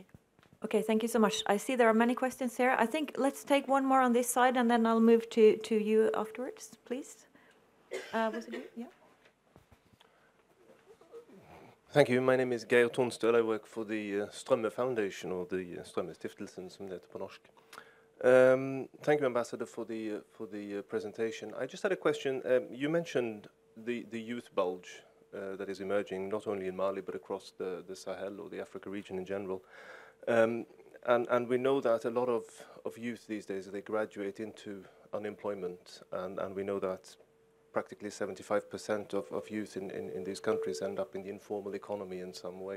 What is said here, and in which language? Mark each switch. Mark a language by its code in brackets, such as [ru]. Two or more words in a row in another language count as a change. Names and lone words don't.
[en] Okay, thank you so much. I see there are many questions here. I think let's take one more on this side, and then I'll move to you afterwards, please. Was it you? Yeah. Thank you. My name is Geir Tonsdal. I work for the Strømme Foundation, or the Strømme Stiftelsen, [no] som det heter på norsk. [en] Thank you, Ambassador, for the presentation. I just had a question. You mentioned the youth bulge that is emerging, not only in Mali, but across the Sahel or the Africa region in general. And we know that a lot of youth these days, they graduate into unemployment, and we know that practically 75% of youth in these countries end up in the informal economy in some way.